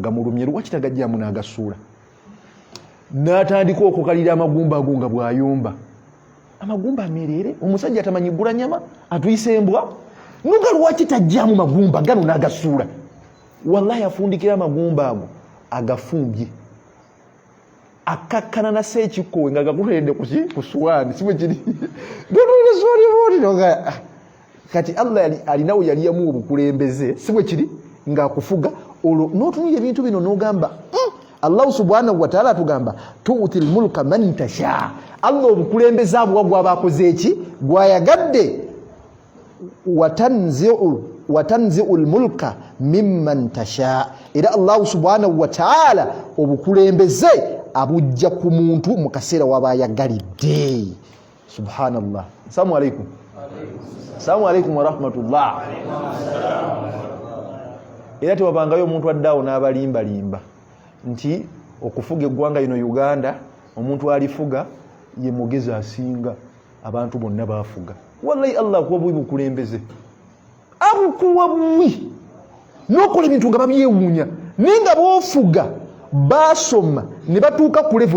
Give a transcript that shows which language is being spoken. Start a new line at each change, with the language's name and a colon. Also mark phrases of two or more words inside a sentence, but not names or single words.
Ganda: gamulumye lwaki tagajjamu n'agasuula n'atandika okukalira amagumba ago nga bw'ayomba amagumba amerere omusajja atamanyi ggula nyama atuyisa embwa nuga lwaki tajjamu magumba gano n'agasuula wallahi afundikira amagumba ago agafumbye akakkana na seekikkowe nga gakuleredde ku suwaani si bwe kiri kati Allah alinawo yaliyamu obukulembeze si bwe kiri ng'akufuga olwo n'otunira ebintu bino n'ogamba
Arabic: الله سبحانه وتعالى
Ganda: atugamba
Arabic: تؤتي الملك من تشاء
Ganda: Allah obukulembeze abo gwaba akoze eki gwayagadde
Arabic: وتنزع الملك ممن تشاء
Ganda: era
Arabic: الله سبحانه وتعالى
Ganda: obukulembeze abujja ku muntu mu kaseera w'abayagalidde subhanallah.
Arabic: السلام عليكم. السلام عليكم ورحمة الله.
Ganda: Era tewabangayo omuntu addaawo n'abalimbalimba nti okufuga eggwanga lino Uganda omuntu alifuga ye mugezi asinga abantu bonna baafuga. Wallahi Allah kuwa buwi bukulembeze abukuwa buwi n'okola ebintu nga babyewuunya naye nga boofuga baasoma ne batuuka ku levo